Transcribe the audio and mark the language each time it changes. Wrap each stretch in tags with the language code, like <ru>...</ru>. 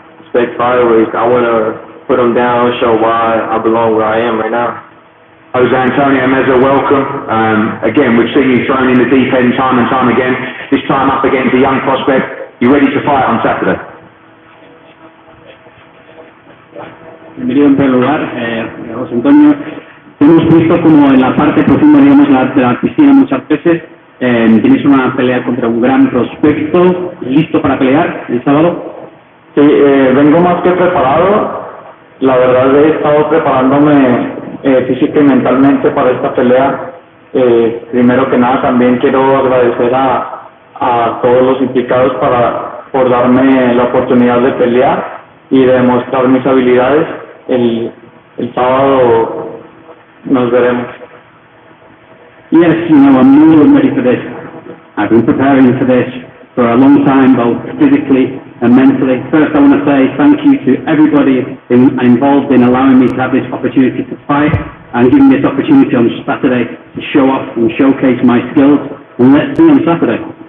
<en>Expect fireworks. I want to put them down, show why I belong where I am right now. Jose Antonio Meza, welcome. Again, we've seen you thrown in the deep end time and time again, this time up against a young prospect. You ready to fight on Saturday?</en> <es>Bienvenido en primer lugar, José Antonio. Hemos visto como en la parte profunda, digamos, de la piscina muchas veces tienes una pelea contra un gran prospecto. ¿Listo para pelear el sábado? Sí, vengo más que preparado. La verdad he estado preparándome física y mentalmente para esta pelea. Primero que nada también quiero agradecer a todos los implicados por darme la oportunidad de pelear y de demostrar mis habilidades. El sábado nos veremos.</es> <en>Yes, you know, I'm more than ready for this. I've been preparing for this for a long time, both physically and mentally. First, I want to say thank you to everybody involved in allowing me to have this opportunity to fight and giving me this opportunity on Saturday to show off and showcase my skills. And let's see on Saturday.</en>